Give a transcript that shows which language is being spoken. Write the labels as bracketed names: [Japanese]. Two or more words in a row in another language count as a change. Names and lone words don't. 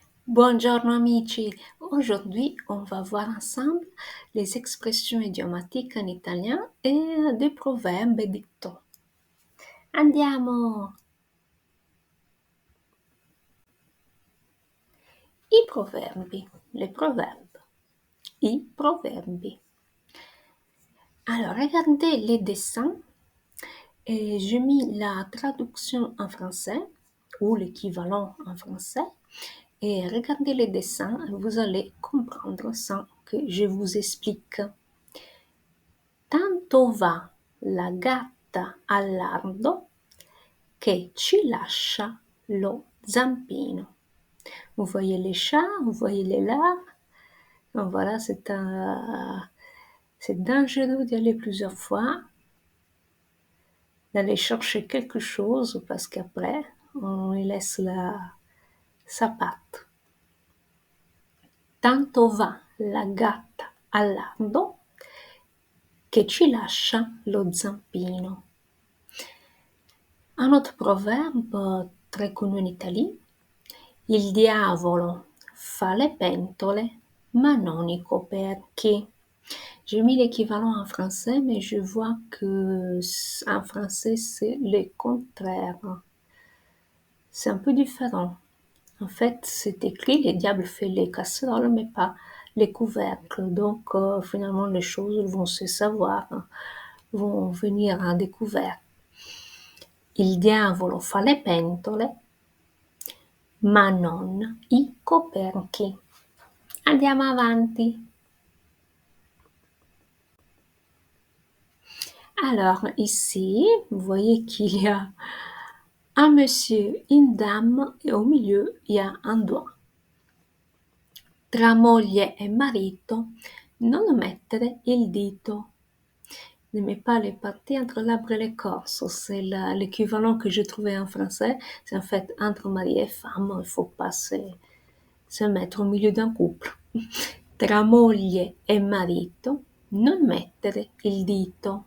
[Italian] Buongiorno amici, [French] aujourd'hui on va voir ensemble les expressions idiomatiques en italien et des proverbes et dictons. [Italian] Andiamo! I proverbi, [French] les proverbes, [Italian] i proverbi. [French] Alors regardez les dessins et j'ai mis la traduction en français ou l'équivalent en français et regardez les dessins, vous allez comprendre sans que je vous explique. [Italian] Tanto va la gatta al lardo che ci lascia lo zampino. [French] Vous voyez les chats, vous voyez les lards. Donc voilà, c'est dangereux d'y aller plusieurs fois, d'aller chercher quelque chose parce qu'après, on y laisse sa patte. [Italian] Tanto va la gatta al lardo che ci lascia lo zampino. [French] Un autre proverbe très connu en Italie, [Italian] il diavolo fa le pentole ma non i coperchi. [French] J'ai mis l'équivalent en français, mais je vois que en français c'est le contraire. C'est un peu différent. En fait, c'est écrit le diable fait les casseroles, mais pas les couvercles. Donc, finalement, les choses vont se savoir, vont venir à découvert. [Italian] Il diavolo fa le pentole, ma non i coperchi. Andiamo avanti. [French] Alors, ici, vous voyez qu'il y a un monsieur, une dame, et au milieu, il y a un doigt. [Italian] Tra moglie e marito, non mettere il dito. [French] Ne mets pas les parties entre l'arbre et l'écorce. C'est l'équivalent que j'ai trouvé en français. C'est en fait entre mari et femme, il ne faut pas se mettre au milieu d'un couple. [Italian] Tra moglie e marito, non mettere il dito.